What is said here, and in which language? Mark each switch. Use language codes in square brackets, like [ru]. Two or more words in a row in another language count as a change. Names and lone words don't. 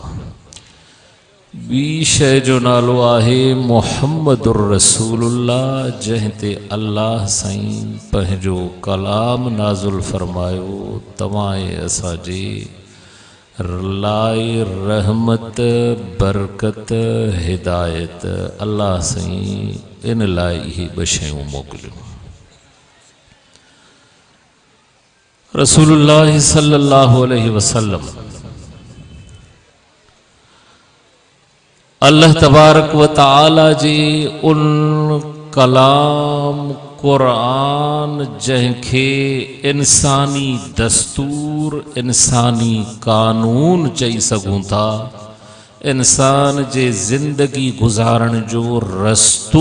[sd] ॿी शइ जो नालो आहे [ar] محمد رسول الله, [sd] जंहिं ते अल्लाह साईं पंहिंजो कलाम नाज़ुल फ़रमायो तव्हां ऐं असांजे लाइ रहमत, बरकत, हिदायत। अल्लाह साईं इन लाइ इहे ॿ शयूं मोकिलियूं। रसूलुल्लाह [ar] صلى الله عليه وسلم الله تبارك وتعالى [sd] जे उन कलाम क़ुरान जंहिंखे इंसानी दस्तूर, इंसानी कानून चई सघूं था, इंसान जे ज़िंदगी गुज़ारण जो रस्तो